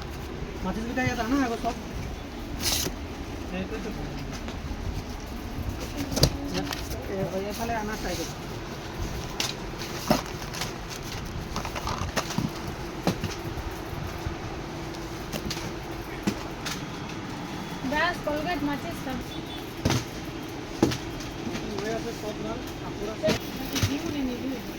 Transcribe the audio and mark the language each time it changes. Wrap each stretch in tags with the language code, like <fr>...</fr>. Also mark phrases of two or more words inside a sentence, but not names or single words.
<as>মাটিকেইটা ইয়াত আনা আকৌ চব এইফালে আনা চাইডত। ব্রাশ কলগেট মাচিস সব সব মাল আপুরা জীবনে নিবি</as>